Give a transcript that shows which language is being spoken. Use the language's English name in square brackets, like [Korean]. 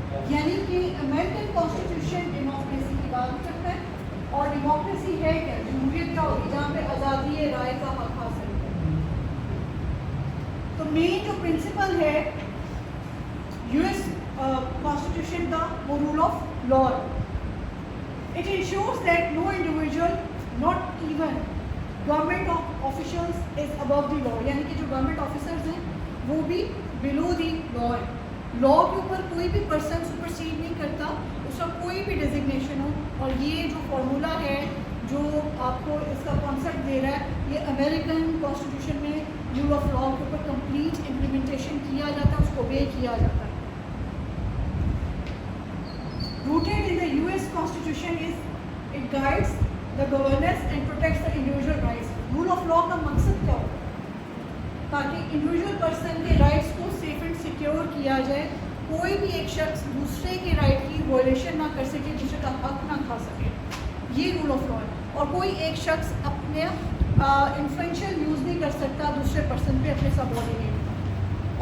[Urdu] یعنی کہ American constitution democracy کی بات کرتا ہے. اور ڈیموکریسی ہے کیا؟ جمہوریت کیا ہوگی؟ جہاں پہ آزادی رائے کا حق حاصل ہے. تو مین جو پرنسپل ہے یو ایس کانسٹیٹیوشن کا وہ role of law. [English] It ensures that no individual, not even government officials is above the law. [Urdu] یعنی کہ جو گورنمنٹ آفیسرز ہیں وہ بھی بلو دی لا ہے. لا کے اوپر کوئی بھی پرسن سپرسیڈ نہیں کرتا, اس کا کوئی بھی ڈیزگنیشن ہو. اور یہ جو فارمولا ہے جو آپ کو اس کا کانسیپٹ دے رہا ہے, یہ امریکن کانسٹیٹیوشن میں رول آف لا کے اوپر کمپلیٹ امپلیمنٹیشن کیا جاتا ہے, اس کو اوبے کیا جاتا ہے. [English] Rooted in the US Constitution is it guides the governance and protects the individual rights. [Urdu] Rule of law کا مقصد کیا ہوتا ہے؟ تاکہ انڈیویجول پرسن کے رائٹس کو سیف اینڈ سیکیور کیا جائے, کوئی بھی ایک شخص دوسرے کے رائٹ کی وائلیشن نہ کر سکے, دوسرے کا حق نہ کھا سکے. یہ رول آف لا ہے. اور کوئی ایک شخص اپنے انفلوئنشیل یوز نہیں کر سکتا دوسرے پرسن پہ اپنے سبارڈینیٹ.